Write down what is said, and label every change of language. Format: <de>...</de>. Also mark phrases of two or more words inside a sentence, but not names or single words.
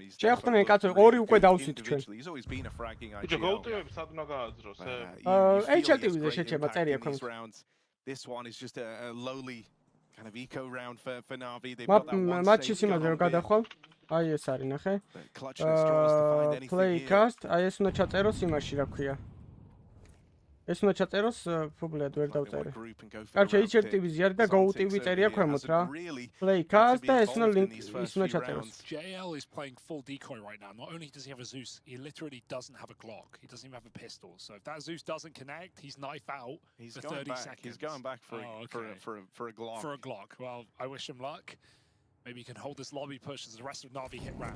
<en>He's always been a fragging IGL. This one is just a lowly kind of eco round for Navi. They've got that one play cast,</en> <ka>აი ეს უნდა ჩაწეროს იმაში, რა ქვია. ეს უნდა ჩაწეროს ფუბლად ვერ დავწერე. კარჩა HLTV-ზე არის და Go TV წერია ქვემოთ რა.</ka> <en>Play cast</en> <ka>და ეს უნდა link ის უნდა ჩაწეროს.</ka> <en>JL is playing full decoy right now. Not only does he have a Zeus, he literally doesn't have a Glock. He doesn't even have a pistol. So if that Zeus doesn't connect, he's knife out for 30 seconds. He's going back for a Glock. For a Glock. Well, I wish him luck. Maybe he can hold this lobby push as the rest of Navi hit ramp.</en>